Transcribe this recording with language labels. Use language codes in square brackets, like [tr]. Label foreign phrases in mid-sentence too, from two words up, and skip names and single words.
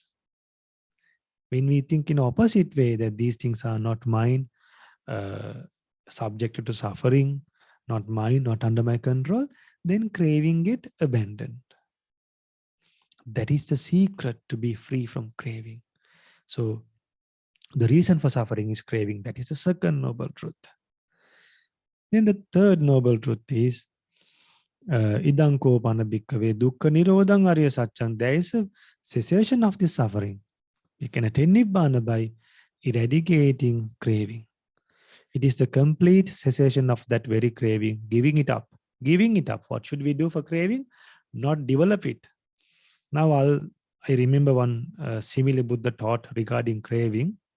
[en] When we think in opposite way that these things are not mine, subjected to suffering, not mine, not under my control, then craving get abandoned. That is the secret to be free from craving. So the reason for suffering is craving. That is the second noble truth. Then the third noble truth is [pi] Idanko panabhikkhave dukkha nirodhang arya satchang. [en] There is a cessation of the suffering. You can attain nibbana by eradicating craving. It is the complete cessation of that very craving, giving it up. Giving it up. What should we do for craving? Not develop it. Now I remember one simile Buddha taught regarding craving.